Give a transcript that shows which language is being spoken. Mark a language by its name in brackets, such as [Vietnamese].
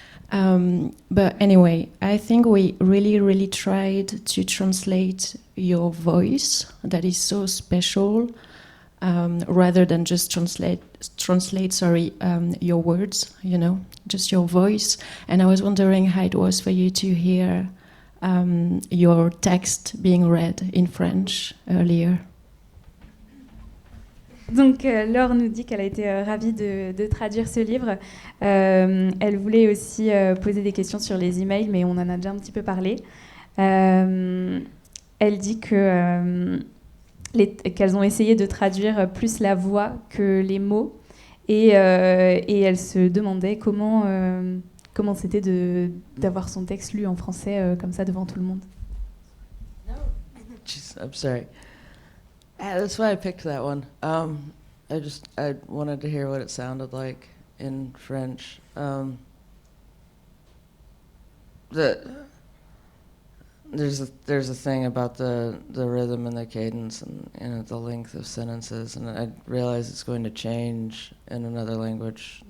[English] But anyway, I think we really, really tried to translate your voice that is so special, rather than just translate your words, you know, just your voice. And I was wondering how it was for you to hear your text being read in French earlier. [French] Donc Laure nous dit qu'elle a été ravie de traduire ce livre. Elle voulait aussi poser des questions sur les emails, mais on en a déjà un petit peu parlé. Elle dit qu'elles ont essayé de traduire plus la voix que les mots, et elle se demandait comment c'était d'avoir son texte lu en français comme ça devant tout le monde. [English] Jeez, I'm sorry. That's why I picked that one. I wanted to hear what it sounded like in French. There's a thing about the rhythm and the cadence and the length of sentences, and I realize it's going to change in another language.